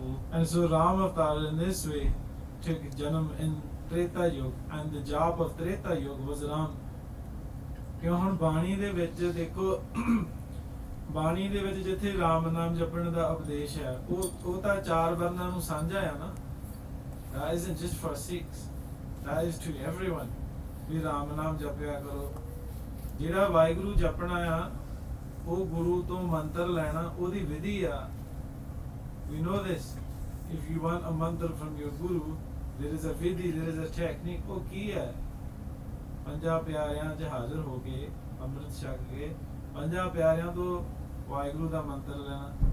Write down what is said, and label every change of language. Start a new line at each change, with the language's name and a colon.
English: And so Ram Avatar in this way took janam in Treta Yuga, and the job of Treta Yuga was Ram.
Punjabi: ਕਿਉਂ ਹੁਣ ਬਾਣੀ ਦੇ ਵਿੱਚ ਦੇਖੋ ਬਾਣੀ ਦੇ ਵਿੱਚ ਜਿੱਥੇ ਰਾਮ ਨਾਮ ਜਪਣ ਦਾ ਉਪਦੇਸ਼ ਹੈ ਉਹ ਤਾਂ 4 ਵਰਨਾਂ ਨੂੰ ਸਾਂਝਾ ਹੈ ਨਾ.
English: That isn't just for Sikhs. That is to everyone.
Punjabi: ਵੀ ਰਾਮ ਨਾਮ ਜਪਿਆ ਕਰੋ. ਜਿਹੜਾ ਵਾਹਿਗੁਰੂ ਜਪਣਾ ਆ ਉਹ ਗੁਰੂ ਤੋਂ ਮੰਤਰ ਲੈਣਾ ਉਹਦੀ ਵਿਧੀ ਆ.
English: We know this. If you want a mantra from your guru, there is a vidhi, there is a technique.
Punjabi: ਉਹ ਕੀ ਹੈ? 5 ਪਿਆਰਿਆਂ 'ਚ ਹਾਜ਼ਰ ਹੋ ਕੇ ਅੰਮ੍ਰਿਤ ਛਕ ਕੇ 5 ਪਿਆਰਿਆਂ ਤੋਂ ਵਾਹਿਗੁਰੂ ਦਾ ਮੰਤਰ ਲੈਣਾ.